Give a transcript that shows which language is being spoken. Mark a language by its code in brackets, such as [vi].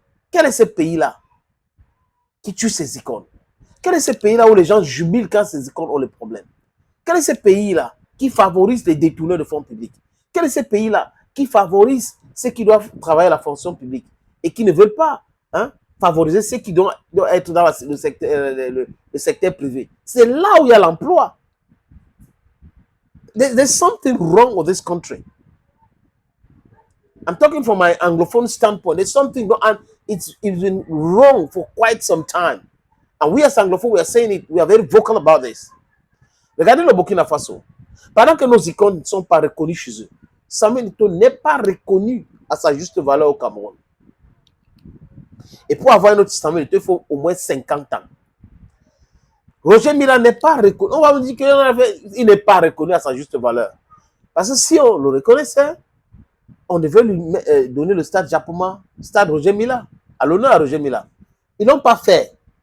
[fr] Quel est ce pays-là qui tue ces icônes? Quel est ce pays-là où les gens jubilent quand ces icônes ont le problème? Quel est ce pays-là qui favorise les détourneurs de fonds publics? Quel est ce pays-là qui favorise ceux qui doivent travailler à la fonction publique et qui ne veulent pas favoriser ceux qui doivent être dans le secteur privé? C'est là où il y a l'emploi. [en] There's something wrong with this country. I'm talking from my Anglophone standpoint. There's something wrong, and it's been wrong for quite some time. And we as Anglophones, we are saying it, we are very vocal about this. [fr] Regardez le Burkina Faso. Pendant que nos icônes ne sont pas reconnues chez eux, Samuel Eto'o n'est pas reconnu à sa juste valeur au Cameroun. Et pour avoir un autre Samuel Eto'o, il faut au moins 50 ans. Roger Mila n'est pas reconnu. On va vous dire qu'il n'est pas reconnu à sa juste valeur. Parce que si on le reconnaissait, on devait lui donner le stade Japoma, stade Roger Mila, à l'honneur à Roger Mila. Ils n'ont pas fait.